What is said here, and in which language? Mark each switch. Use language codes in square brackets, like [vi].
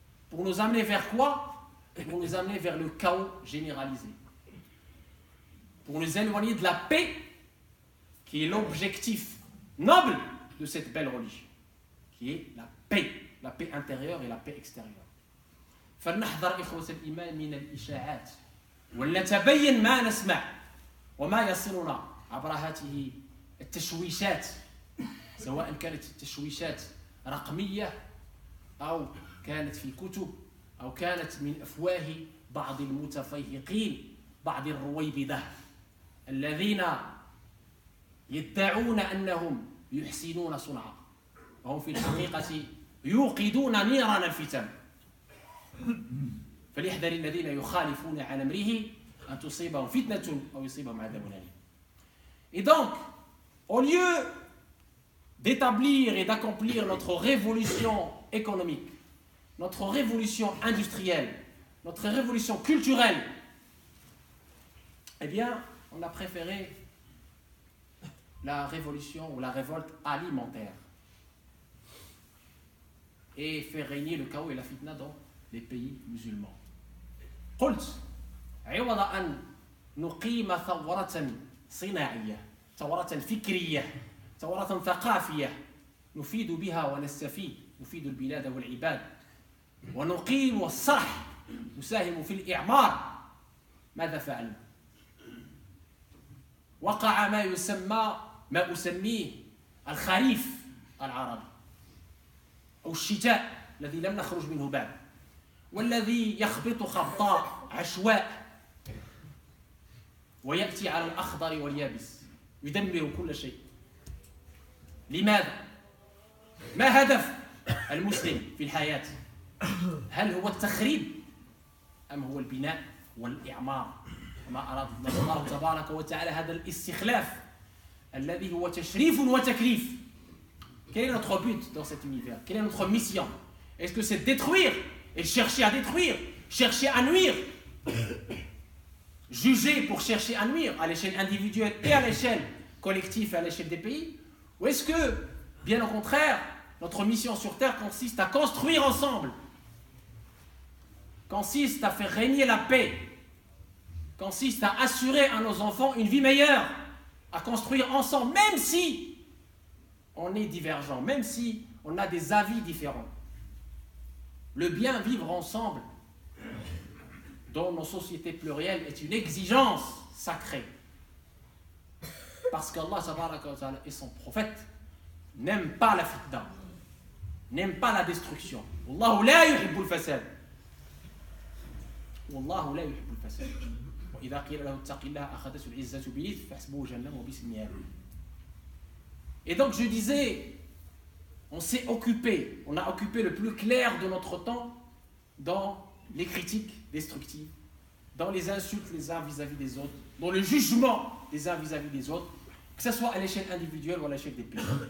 [fr] Pour nous amener vers quoi? Pour nous amener vers le chaos généralisé. Pour nous éloigner de la paix, qui est l'objectif noble de cette belle religion, qui est la paix intérieure et la paix extérieure. [ar] فلنحذر إخوة الإيمان من الإشاعات ولنتبين ما نسمع وما يصلنا عبر هذه التشويشات، سواء كانت التشويشات رقمية أو كانت في كتب أو كانت من أفواه بعض المتفيهقين، بعض الرويبضة الذين يدعون أنهم يحسنون صنعا وهم في الحقيقة يوقدون نيران الفتن. فليحذر الذين يخالفون عن أمره أن تصيبهم فتنة أو يصيبهم عذاب أليم. [fr] Et donc, au lieu d'établir et d'accomplir notre révolution économique, notre révolution industrielle, notre révolution culturelle, eh bien, on a préféré la révolution ou la révolte alimentaire et faire régner le chaos et la fitna dans les pays musulmans. [ar] قلت عوض أن نقيم ثورة صناعية، ثورة فكرية، ثورة ثقافية نفيد بها ونستفيد، نفيد البلاد والعباد ونقيم الصرح، نساهم في الإعمار، ماذا فعلنا؟ وقع ما أسميه الخريف العربي أو الشتاء الذي لم نخرج منه بعد، والذي يخبط خبطاء عشواء ويأتي على الأخضر واليابس يدمر كل شيء. لماذا؟ ما هدف المسلم في الحياة؟ هل هو التخريب أم هو البناء والإعمار؟ وما أراد الله تبارك وتعالى هذا الاستخلاف الذي هو تشريف وتكليف. [fr] Quel est notre but dans cet univers? Quelle est notre mission? Est-ce que c'est détruire et chercher à détruire, chercher à nuire, juger pour chercher à nuire à l'échelle individuelle et à l'échelle collective et à l'échelle des pays? Ou est-ce que, bien au contraire, notre mission sur Terre consiste à construire ensemble, consiste à faire régner la paix, consiste à assurer à nos enfants une vie meilleure, à construire ensemble, même si on est divergent, même si on a des avis différents. Le bien vivre ensemble dans nos sociétés plurielles est une exigence sacrée. Parce qu'Allah et son prophète n'aiment pas la fitna, n'aiment pas la destruction. [ar] Wallahu la yuhibbul fasad. Wallahu la yuhibbul fasad. إذا قيل له اتق الله أخذته العزة بالإثم فحسبه جهنم وبئس المهاد. [fr] Et donc je disais, on a occupé le plus clair de notre temps dans les critiques destructives, dans les insultes les uns vis-à-vis des autres, dans le jugement des uns vis-à-vis des autres, que ce soit à l'échelle individuelle ou à l'échelle des pays.